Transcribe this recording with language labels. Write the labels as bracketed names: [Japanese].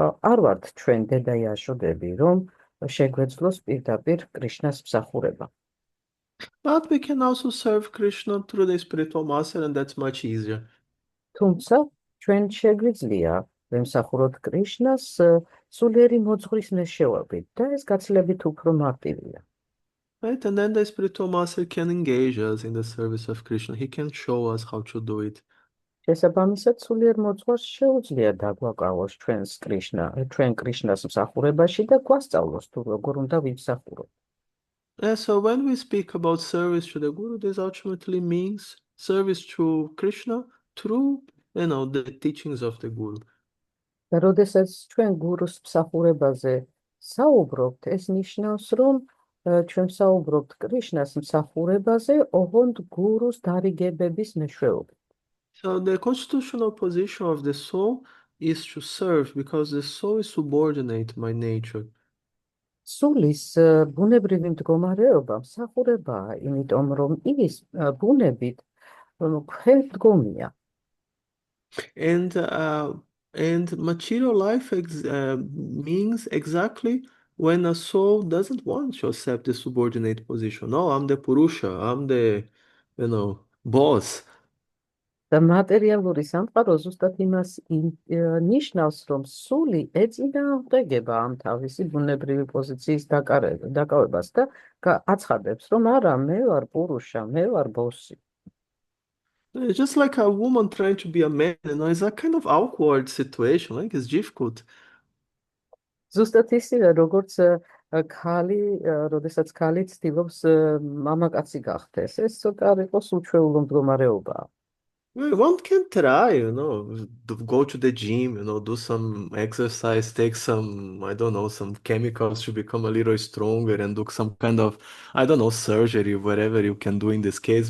[Georgian] არ ვართ ჩვენ დედა იაშოდები, რომ შეგვეძლოს პირდაპირ კრიშნას მსახურება. [English] But we can also serve Krishna through the spiritual master, and that's much easier. [Georgian] თუმცა ჩვენ შეგვიძლია ვემსახუროთ კრიშნას სულიერი მოძღვრის მეშვეობით და ეს გაცილებით უფრო მარტივია. [English] Right? And then the spiritual master can engage us in the service of Krishna. He can show us how to do it. [Georgian] შესაბამისად, სულიერ მოძღვარს შეუძლია დაგვაკავოს ჩვენ კრიშნას მსახურებაში და გვასწავლოს თუ როგორ უნდა ვიმსახუროთ. [English] Yeah, so when we speak about service to the Guru, this ultimately means service to Krishna through, the teachings of the Guru. [Georgian] და როდესაც ჩვენ გურუს მსახურებაზე საუბრობთ, ეს ნიშნავს, რომ ჩვენ საუბრობთ კრიშნას მსახურებაზე, ოღონდ გურუს დარიგებების მეშვეობით. [English] So the constitutional position of the soul is to serve because the soul is subordinate by nature. [Georgian] სულის ბუნებრივი მდგომარეობა მსახურებაა, იმიტომ რომ ის ბუნებით ქვედგომია. [English] And material life means exactly when a soul doesn't want to accept the subordinate position. No, I'm the Purusha, I'm the, boss. [Georgian] და მატერიალური სამყარო ზუსტად იმას ნიშნავს, რომ სული ეწინააღმდეგება ამ თავისი ბუნებრივი პოზიციის დაკავებას და აცხადებს, რომ არა, მე ვარ პურუშა, მე ვარ ბოსი. [English] It's just like a woman trying to be a man, it's a kind of awkward situation, like it's difficult. [Georgian] ზუსტად ისევე, როგორც ქალი, როდესაც ქალი ცდილობს მამაკაცი გახდეს, ეს ცოტა არ იყოს უჩვეულო მდგომარეობაა. [English] Well, one can try, go to the gym, do some exercise, take some, I don't know, some chemicals to become a little stronger and do some kind of, I don't know, surgery, whatever you can do in this case.